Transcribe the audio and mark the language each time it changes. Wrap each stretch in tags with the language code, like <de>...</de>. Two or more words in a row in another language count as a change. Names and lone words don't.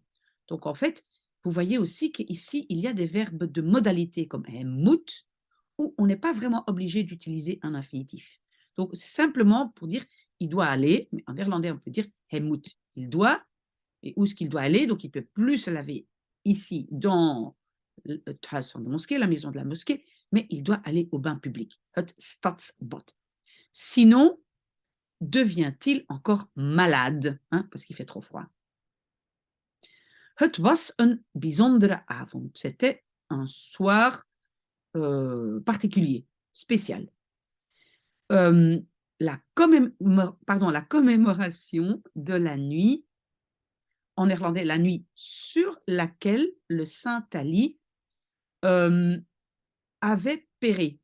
<fr>Donc, en fait, vous voyez aussi qu'ici, il y a des verbes de modalité comme moet, où on n'est pas vraiment obligé d'utiliser un infinitif. Donc, c'est simplement pour dire il doit aller, mais en néerlandais, on peut dire moet. Il doit, et où est-ce qu'il doit aller? Donc, il ne peut plus se laver ici dans le</fr> <nl>huis van de</nl> <fr>mosquée, la maison de la mosquée, mais il doit aller au bain public,</fr> <nl>het stadsbad.</nl> <fr>Sinon, devient-il encore malade, parce qu'il fait trop froid.</fr> <nl>Het was een bijzondere avond.</nl> <fr>C'était un soir particulier, spécial. La commémoration de la nuit, en néerlandais, la nuit sur laquelle le saint Ali avait péri.</fr>